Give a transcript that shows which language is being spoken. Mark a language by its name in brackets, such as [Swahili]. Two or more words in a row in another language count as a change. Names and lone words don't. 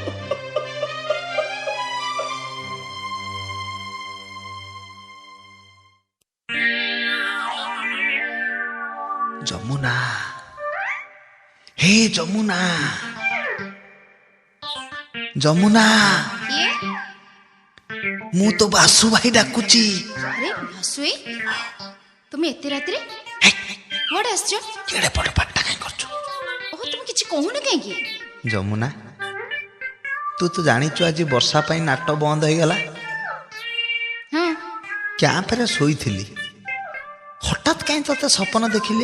[Odia] ଯମୁନା, ହେ ଯମୁନା, ଯମୁନା, ମୁଁ ତ ବାସୁ ଭାଇ ଡାକୁଛି। ଆରେ ଭାସୁଇ, ତୁମେ ଏତେ ରାତେ କୁଆଡ଼େ ଆସିଛ? କେଡ଼େ ବଡ଼ ପାଟିଟା କାହିଁ କରୁଛୁ? ଓହୋ, তুমি କିଛି କହୁନ କାହିଁକି? ଯମୁନା, ତୁ ତ ଜାଣିଛୁ ଆଜି ବର୍ଷା ପାଇଁ ନାଟ ବନ୍ଦ ହେଇଗଲା। ହଁ, କ୍ୟାମ୍ପରେ ଶୋଇଥିଲି, ହଠାତ୍ କାହିଁ ତତେ ସପନ ଦେଖିଲି।